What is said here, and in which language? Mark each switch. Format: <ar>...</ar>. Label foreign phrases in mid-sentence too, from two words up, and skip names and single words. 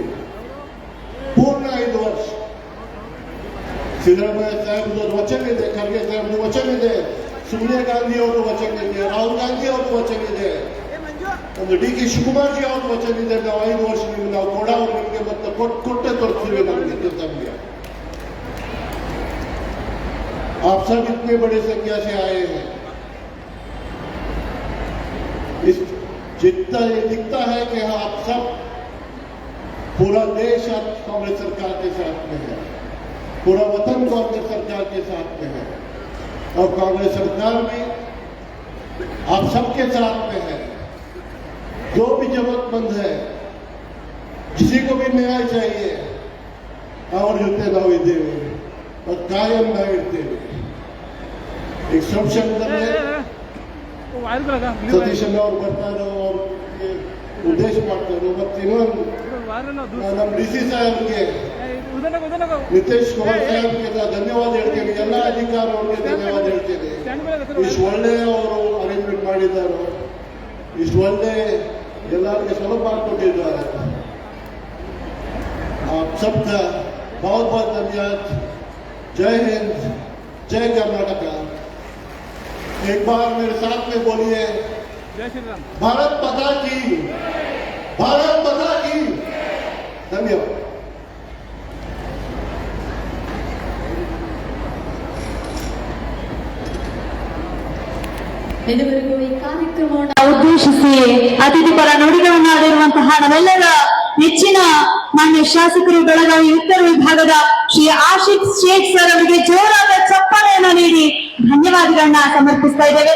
<kn>ಪೂರ್ಣ 5 ವರ್ಷ ಸಿದ್ದರಾಮಯ್ಯ ಸಾಹೇಬ್ರ ವಚನ ಇದೆ, ಖರ್ಗೆ ಸಾಹೇಬ್ರ ವಚನ ಇದೆ, ಸೋನಿಯಾ ಗಾಂಧಿ ಅವರ ವಚನ ಇದೆ, ರಾಹುಲ್ ಗಾಂಧಿ ಅವರ ವಚನ ಇದೆ, ಒಂದು ಡಿ.ಕೆ. ಶಿವಕುಮಾರ್ ಜಿ ಅವ್ರ ವಚನ ಇದೆ. ನಾವು 5 ವರ್ಷ ನಿಮ್ಗೆ ನಾವು ಕೊಡೋರು ನಿಮಗೆ ಮತ್ತೆ ಕೊಟ್ಟೆ ತೋರಿಸ್ತೀವಿ ನಮಗೆ.</kn> <hi>आप सब इतने बड़े संख्या से आए हैं. इस जितना ये दिखता है कि आप सब पूरा देश अब कांग्रेस सरकार के साथ में है, पूरा वतन कांग्रेस सरकार के साथ में है और कांग्रेस सरकार में आप सबके साथ में है. जो भी जरूरतमंद है, किसी को भी न्याय चाहिए और</hi> <kn>ಜೊತೆ ನಾವು ಇದ್ದೇವೆ</kn> <hi>और कायम</hi> <kn>ನಾವು ಇರ್ತೇವೆ.</kn> <hi>एक संक्षेप</hi> <kn>सतीश ಅವರು ಬರ್ತಾರೆ, ಅವ್ರ ಉದ್ದೇಶ ಮಾಡ್ತಾರೆ. ಮತ್ತೆ ನಮ್ಮ ಡಿ.ಸಿ. ಸಾಹೇಬ್ಗೆ, ನಿತೇಶ್ ಕುಮಾರ್ ಸಾಹೇಬ್ಗೆ ಧನ್ಯವಾದ ಹೇಳ್ತೇನೆ. ಎಲ್ಲ ಅಧಿಕಾರಿಗಳಿಗೆ ಧನ್ಯವಾದ ಹೇಳ್ತೇನೆ. ಇಷ್ಟು ಒಳ್ಳೆ ಅವರು ಅರೇಂಜ್ಮೆಂಟ್ ಮಾಡಿದ್ದಾರೆ, ಇಷ್ಟು ಒಳ್ಳೆ ಎಲ್ಲರಿಗೆ ಸುಲಭ ಮಾಡಿಕೊಟ್ಟಿದ್ದಾರೆ.</kn> <hi>आप सबका बहुत बहुत धन्यवाद. जय हिंद, जय कर्नाटका. एक बार मेरे साथ में बोलिए, जय श्री राम. भारत माता की, भारत माता की. धन्यवाद.</hi> <kn>ಇದುವರೆಗೂ ಈ ಕಾರ್ಯಕ್ರಮವನ್ನು ಉದ್ದೇಶಿಸಿ ಅತಿಥಿ ಪರ ನುಡಿಗಳನ್ನಾಡಿರುವಂತಹ ನಮ್ಮೆಲ್ಲರ ನೆಚ್ಚಿನ ಮಾನ್ಯ ಶಾಸಕರು ಬೆಳಗಾವಿ ಉತ್ತರ ವಿಭಾಗದ ಶ್ರೀ ಆಶಿಕ್ ಶೇಖ್ ಸರ್ ಅವರಿಗೆ ಜೋರಾದ ಚಪ್ಪಾಳೆಯನ್ನು ನೀಡಿ ಧನ್ಯವಾದಗಳನ್ನ ಸಮರ್ಪಿಸ್ತಾ ಇದ್ದೇವೆ.</kn>